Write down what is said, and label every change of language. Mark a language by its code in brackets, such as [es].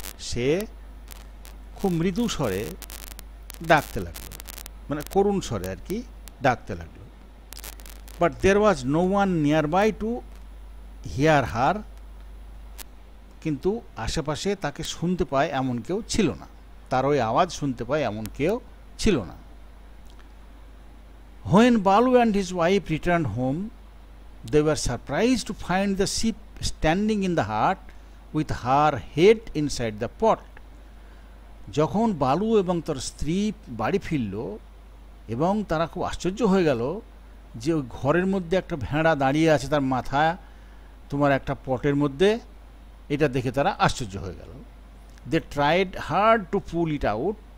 [bn] সে খুব মৃদু স্বরে ডাকতে লাগলো, মানে করুণ স্বরে আর কি ডাকতে লাগলো। [en] But there was no one nearby to hear her. [bn] কিন্তু আশেপাশে তাকে শুনতে পায় এমন কেউ ছিল না, তার ওই আওয়াজ শুনতে পায় এমন কেউ ছিল না। [en] When Balu and his wife returned home, they were surprised to find the sheep standing in the hut with her head inside the pot. [bn] যখন বালু এবং তার স্ত্রী বাড়ি ফিরল, এবং তারা খুব আশ্চর্য হয়ে গেল যে ওই ঘরের মধ্যে একটা ভেড়া দাঁড়িয়ে আছে, তার মাথা তোমার একটা পটের মধ্যে। এটা দেখে তারা আশ্চর্য হয়ে গেল। [en] They tried hard to pull it out.